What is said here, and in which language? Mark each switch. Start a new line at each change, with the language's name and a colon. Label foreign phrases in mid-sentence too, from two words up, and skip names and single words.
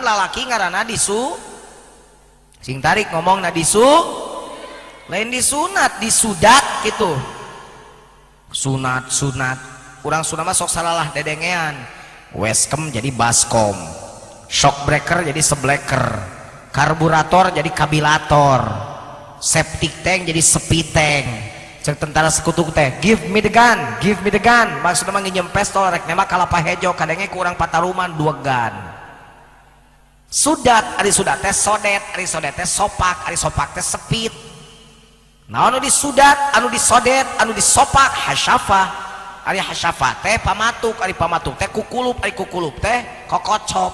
Sundanese: lalaki ngaranna disu sing tarik ngomongna disu lain disunat disudat gitu sunat kurang sunat mah sok salalah dedengean weskem jadi baskom
English: shock breaker
Sundanese: jadi sebleker karburator jadi kabilator
English: septic tank
Sundanese: jadi sepi tank cek tentara sekutu teh
English: give me the gun
Sundanese: maksudnya mah nginjem pistol rek nembak kalapa hejo kadenge kurang Pataruman 2 gun sudat ari sudat teh sodet ari sodet teh sopak ari sopak teh sepit nah anu disudat anu disodet anu disopak hasyafah ari hasyafa teh pamatuk, ari pamatuk teh kukulup, ari kukulup teh kokocop.